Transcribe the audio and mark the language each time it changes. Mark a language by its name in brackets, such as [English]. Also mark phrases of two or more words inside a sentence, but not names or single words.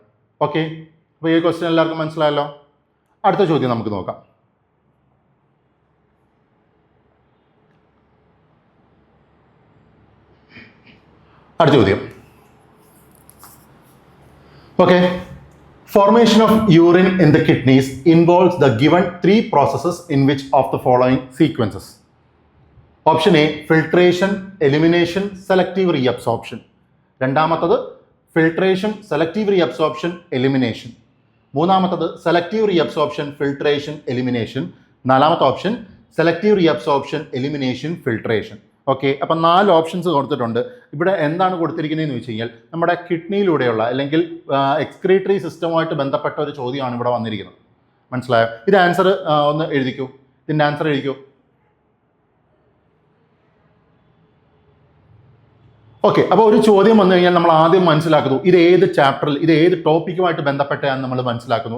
[Malayalam] ഓക്കെ, അപ്പോൾ ഈ ക്വസ്റ്റ്യൻ എല്ലാവർക്കും മനസ്സിലായല്ലോ. അടുത്ത ചോദ്യം നമുക്ക് നോക്കാം. അടുത്ത ചോദ്യം. ഓക്കെ, [English] formation of urine in the kidneys involves the given 3 processes in which of the following sequences? Option A, filtration, elimination, selective reabsorption. രണ്ടാമത്തത് filtration, selective reabsorption, elimination. മൂന്നാമത്തത് selective reabsorption, filtration, elimination. നാലാമത്തെ ഓപ്ഷൻ selective reabsorption, elimination, filtration. [Malayalam] ഓക്കെ, അപ്പം 4 ഓപ്ഷൻസ് കൊടുത്തിട്ടുണ്ട്. ഇവിടെ എന്താണ് കൊടുത്തിരിക്കുന്നതെന്ന് വെച്ച് കഴിഞ്ഞാൽ നമ്മുടെ കിഡ്നിയിലൂടെയുള്ള അല്ലെങ്കിൽ [English] excretory system [Malayalam] ബന്ധപ്പെട്ട ഒരു ചോദ്യമാണ് ഇവിടെ വന്നിരിക്കുന്നത്. മനസ്സിലായോ? ഇത് ആൻസർ ഒന്ന് എഴുതിക്കൂ. ഇതിൻ്റെ ആൻസർ എഴുതിക്കൂ. ഓക്കെ, അപ്പോൾ ഒരു ചോദ്യം വന്നു കഴിഞ്ഞാൽ നമ്മൾ ആദ്യം മനസ്സിലാക്കുന്നു ഇത് ഏത് ചാപ്റ്ററിൽ, ഇത് ഏത് ടോപ്പിക്കുമായിട്ട് ബന്ധപ്പെട്ടാന്ന് നമ്മൾ മനസ്സിലാക്കുന്നു.